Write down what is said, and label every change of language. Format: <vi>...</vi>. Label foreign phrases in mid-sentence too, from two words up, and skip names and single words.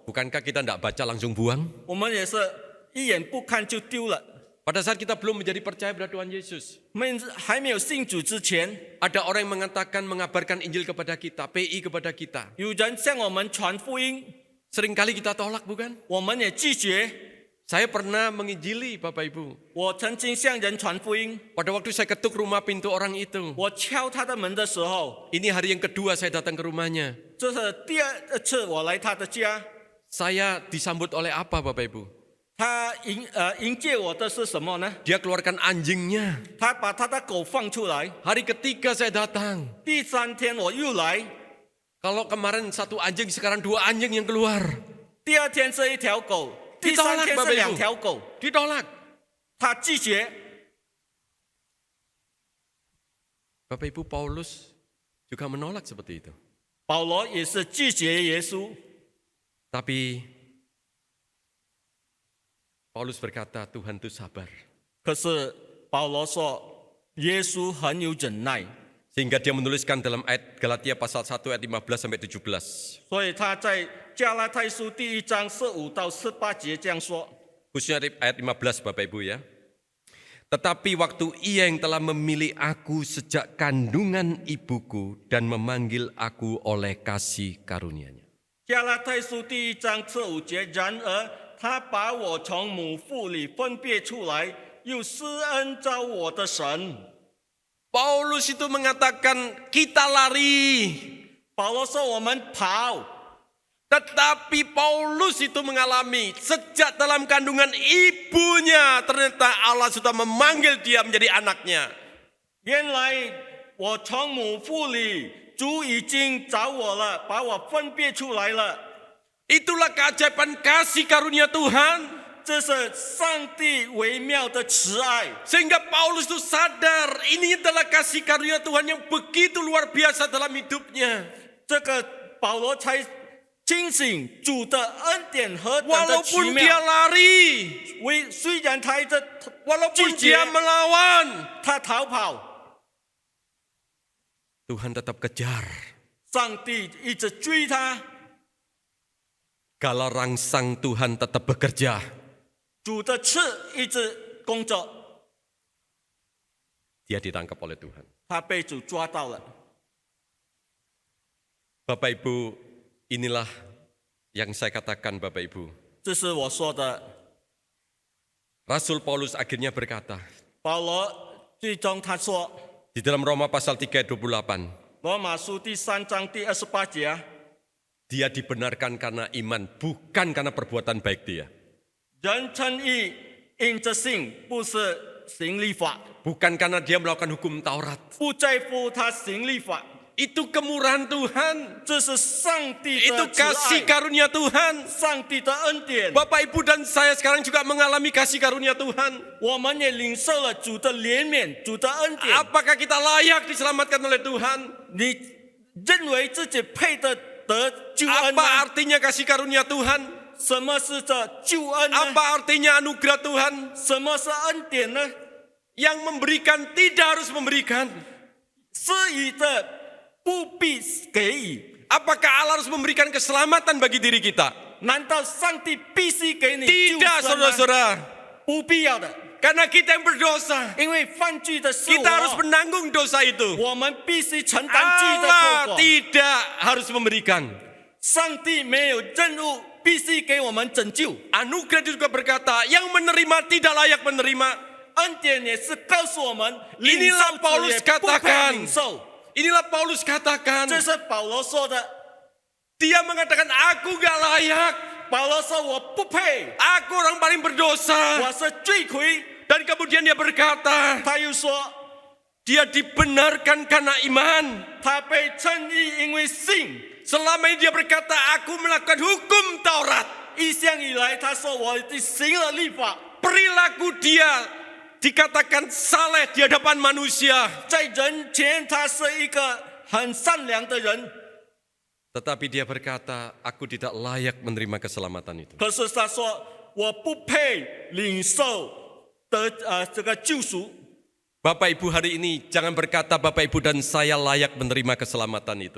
<id>Bukankah kita tidak baca langsung buang?</id> <zh>我们也是一眼不看就丢了。</zh> <id>Pada saat kita belum menjadi percaya pada Tuhan Yesus.</id> <zh>我们还没有信主之前，</zh> <id>Ada orang yang mengabarkan Injil kepada kita, PI kepada kita.</id> <zh>有人向我们传福音，</zh> <id>Seringkali kita tolak, bukan?</id> <zh>我们也拒绝。</zh> <id>Saya pernah menginjili Bapak Ibu.</id> <zh>我曾经向人传福音，</zh> <id>Pada waktu saya ketuk rumah pintu orang itu.</id> <zh>我敲他的门的时候，</zh> <id>Ini hari yang kedua saya datang ke rumahnya.</id> <zh>这是第二次我来他的家，</zh> <id>Saya disambut oleh apa Bapak Ibu?</id> <zh>他迎接我的是什么呢？</zh> <id>Dia keluarkan anjingnya.</id> <zh>他把他的狗放出来。</zh> <id>Hari ketiga saya datang.</id> <zh>第三天我又来，</zh> <id>Kalau kemarin satu anjing, sekarang 2 anjing yang keluar.</id> <zh>第二天是一条狗，第三天是2条狗，</zh> <id>Ditolak.</id> <zh>他拒绝。</zh> <id>Bapak Ibu, Paulus juga menolak seperti itu.</id> <zh>保罗也是拒绝耶稣，</zh> <id>Tapi Paulus berkata, Tuhan itu sabar.</id> <zh>可是保罗说耶稣很有忍耐，</zh> <id>Sehingga dia menuliskan dalam ayat Galatia pasal 1 ayat 15 sampai 17.</id> <zh>所以他在加拉太书第1章15到18节这样说。</zh> <id>Khususnya ayat 15 Bapak Ibu ya. Tetapi waktu ia yang telah memilih aku sejak kandungan ibuku dan memanggil aku oleh kasih karunia-Nya.</id> <zh>加拉太书第1章15节，然而他把我从母腹里分别出来，又施恩召我的神。</zh> <id>Paulus itu mengatakan kita lari.</id> <zh>保罗说我们跑，</zh> <id>Tetapi Paulus itu mengalami sejak dalam kandungan ibunya ternyata Allah sudah memanggil dia menjadi anaknya.</id> <zh>原来我从母腹里，主已经找我了，把我分别出来了。</zh> <id>Itulah keajaiban kasih karunia Tuhan.</id> <zh>这是上帝微妙的慈爱，</zh> <id>Sehingga Paulus itu sadar ini adalah kasih karunia Tuhan yang begitu luar biasa dalam hidupnya.</id> <zh>这个保罗才清醒主的恩典何等的奇</zh> <id>Walaupun dia</id> <zh>妙。</zh> <id>lari,</id> <zh>虽然他一直</zh> <id>walaupun</id> <zh>拒绝</zh> <id>dia melawan,</id> <zh>他逃跑，</zh> <id>Tuhan tetap kejar.</id> <zh>上帝一直追他，</zh> <id>Gala rangsang Tuhan tetap bekerja.</id> <zh>主的刺一直工作，</zh> <id>Dia ditangkap oleh Tuhan.</id> <zh>他被主抓到了。</zh> <id>Bapak Ibu, inilah yang saya katakan Bapak Ibu.</id> <zh>这是我说的。</zh> <id>Rasul Paulus akhirnya berkata,</id> <zh>保罗最终他说，</zh> <id>di dalam Roma pasal 3 ayat 28,</id> <zh>罗马书第3章第28节啊，</zh> <id>dia dibenarkan karena iman, bukan karena perbuatan baik dia.</id> <zh>人称义因着信，不是行律法，</zh> <id>Bukan karena dia melakukan hukum Taurat.</id> <zh>不在乎他行律法，</zh> <id>Itu kemurahan Tuhan.</id> <zh>这是上帝</zh> <id>Itu</id> <zh>的慈</zh> <id>kasih</id> <zh>爱，</zh> <id>karunia Tuhan.</id> <zh>上帝的恩典。</zh> <id>Bapak Ibu dan saya sekarang juga mengalami kasih karunia Tuhan.</id> <zh>我们也领受了主的怜悯，主的恩典。</zh> <id>Apakah kita layak diselamatkan oleh Tuhan?</id> <zh>你认为自己配得得救恩</zh> <id>Apa</id> <zh>吗？</zh> <id>artinya kasih karunia Tuhan?</id> <zh>什么是这救恩呢？</zh> <id>Apa artinya anugerah Tuhan?</id> <zh>什么是恩典呢？</zh> <id>Yang memberikan tidak harus memberikan.</id> <zh>施予的不必给予。</zh> <id>Apakah Allah harus memberikan keselamatan bagi diri kita?</id> <zh>难道上帝必须给你救</zh> <id>Tidak</id> <zh>生吗？</zh> <id>saudara-saudara.</id> <zh>不必要的，</zh> <id>Karena kita yang berdosa.</id> <zh>因为犯罪的是</zh> <id>Kita harus</id> <zh>我，</zh> <id>menanggung dosa itu.</id> <zh>我们必须承担罪的后</zh> <id>Allah</id> <zh>果。</zh> <id>tidak harus memberikan.</id> <zh>上帝没有任务必须给我们拯救，</zh> <id>Anugerah itu juga berkata, yang menerima tidak layak menerima.</id> <zh>恩典也是告诉我们，</zh> <id>Inilah</id> <zh>领受者</zh> <id>Paulus</id> <zh>也不配</zh> <id>katakan.</id> <zh>领受。</zh> <id>Inilah Paulus katakan.</id> <zh>这是保罗说的。</zh> <id>Dia mengatakan, aku gak layak.</id> <zh>保罗说我不配，</zh> <id>Aku orang paling berdosa.</id> <zh>我是罪魁。</zh> <id>Dan kemudian dia berkata,</id> <zh>他又说</zh> <id>dia dibenarkan karena iman.</id> <zh>他被称义，因为信。</zh> <id>Selama ini dia berkata, aku melakukan hukum Taurat.</id> <zh>一向以来，他说我行了律法，</zh> <id>Perilaku dia dikatakan saleh di hadapan manusia.</id> <zh>在人前他是一个很善良的人。</zh> <id>Tetapi dia berkata, aku tidak layak menerima keselamatan itu.</id> <zh>可是他说我不配领受的这个救赎。</zh> <id>Bapak Ibu hari ini jangan berkata Bapak Ibu dan saya layak menerima keselamatan itu.</id>